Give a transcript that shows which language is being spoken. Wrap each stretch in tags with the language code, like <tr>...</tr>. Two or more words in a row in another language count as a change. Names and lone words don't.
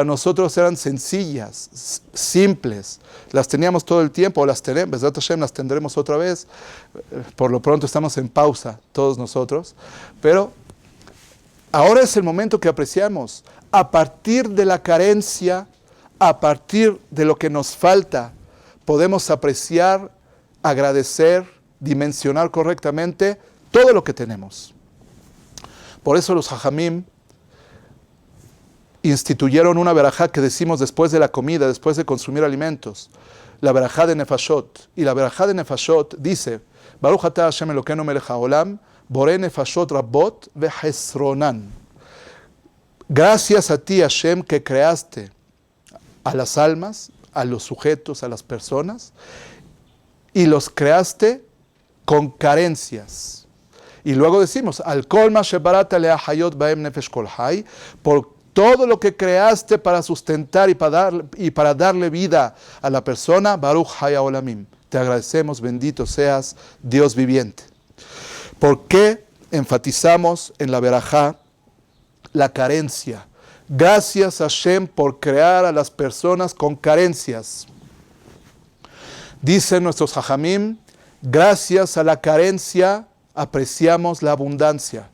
<es>nosotros eran sencillas, simples, las teníamos todo el tiempo, o las tenemos,</es> <he>בעזרת השם,</he> <es>las tendremos otra vez, por lo pronto estamos en pausa todos nosotros, pero ahora es el momento que apreciamos, a partir de la carencia, a partir de lo que nos falta, podemos apreciar, agradecer, dimensionar correctamente todo lo que tenemos. Por eso los Jajamim instituyeron una verajá que decimos después de la comida, después de consumir alimentos, la verajá de Nefashot. Y la verajá de Nefashot dice,</es> <he>ברוך אתה השם אלוקינו מלך העולם, בורא נפשות רבות וחסרונן.</he> <es>Gracias a ti, Hashem, que creaste a las almas, a los sujetos, a las personas, y los creaste con carencias. Y luego decimos,</es> <he>על כל מה שבראת להחיות בהם נפש כל חי,</he> <es>por todo lo que creaste para sustentar y para darle vida a la persona,</es> <he>ברוך חי העולמים.</he> <es>Te agradecemos, bendito seas, Dios viviente. ¿Por qué enfatizamos en la verajá la carencia? Gracias a Hashem por crear a las personas con carencias. Dicen nuestros jajamim, gracias a la carencia apreciamos la abundancia.</es>